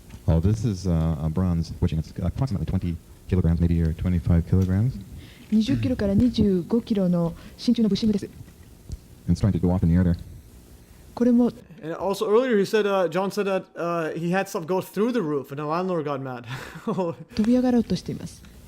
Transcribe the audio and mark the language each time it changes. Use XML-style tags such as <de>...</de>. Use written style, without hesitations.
<en>Oh, this is a bronze witching. It's approximately 20 kilograms, maybe, or 25 kilograms.</en> <ja>20キロから25キロの真鍮のブッシングです。</ja> <en>And it's trying to go off in the air there.</en> <ja>これも</ja> <en>And also earlier he said, John said that he had stuff go through the roof, and the landlord got mad.</en> <ja>飛び上がろうとしています。</ja>